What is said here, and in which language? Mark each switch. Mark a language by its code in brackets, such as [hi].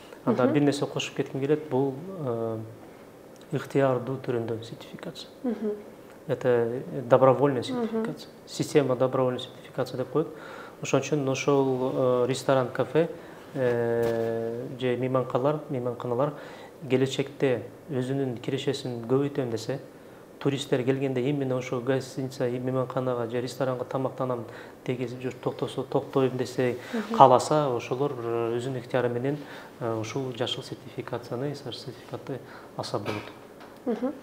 [ky] Анда бир нерсе кошуп кетким келет, бул ыктыярдуу түрүндө сертификация. [ru] Это добровольная сертификация. Система добровольной сертификации [ky] деп коет. Ошон үчүн ошол ресторан, кафе же мейманканалар келечекте өзүнүн кирешесин көбөйтөм десе, туристтер келгенде именно ошо гостиница, мейманканага же ресторанга тамактанам дегизип жүрүп токтойм десе, кааласа, ошолор өзүнүн ыктыяры менен ушул жашыл сертификатты алса болот.